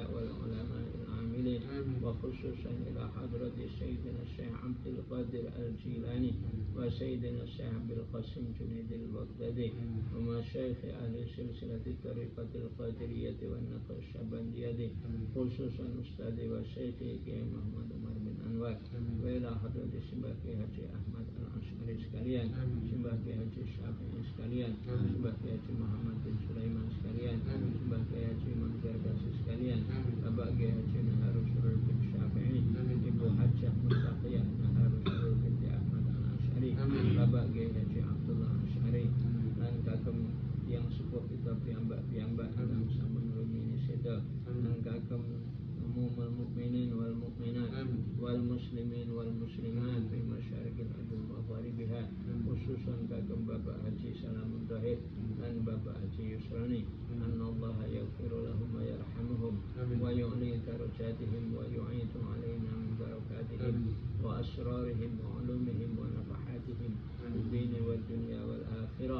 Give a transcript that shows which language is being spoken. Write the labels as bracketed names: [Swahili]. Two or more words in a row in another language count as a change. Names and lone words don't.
[Arabic] والعلماء العاملين، وخصوصا إلى حضرة سيدنا الشيخ عبد القادر الجيلاني وسيدنا الشيخ عبد القاسم الجنيد البغدادي ومشايخ أهل سلسلة الطريقة القادرية والنقشبندية، خصوصا أستاذي وشيخي Kiai Muhammad Umar bin [Javanese] Anwar, [Arabic] وإلى حضرة [Javanese] Simbah Kiai Haji Ahmad al-Asy'ari sekalian, Simbah Kiai Haji Syafi'i sekalian, Simbah Kiai Haji Muhammad bin Sulaiman sekalian, Simbah Kiai Haji Imam Gargasi sekalian, Bapak Kiai Haji Naharus Surur bin Syafi'i, Ibu Hajjah Mustaqiyah Naharus Surur binti Ahmad al-Asy'ari, Bapak Kiai Haji Abdullah Asy'ari, dan kagem yang sepuh kita piyambak-piyambak dalam sampun rumini seda, dan kagem [Arabic] عموم المؤمنين والمؤمنات والمسلمين والمسلمات في مشارق الأرض ومغاربها، خصوصا kagem Bapak Haji Salamun Tahir dan Bapak Haji Yusrani, أن الله يغفر لهم ويرحمهم ويعلي درجاتهم ويؤتي علينا من بركاتهم وأسرارهم وعلومهم ونفحاتهم في الدين والدنيا والآخرة.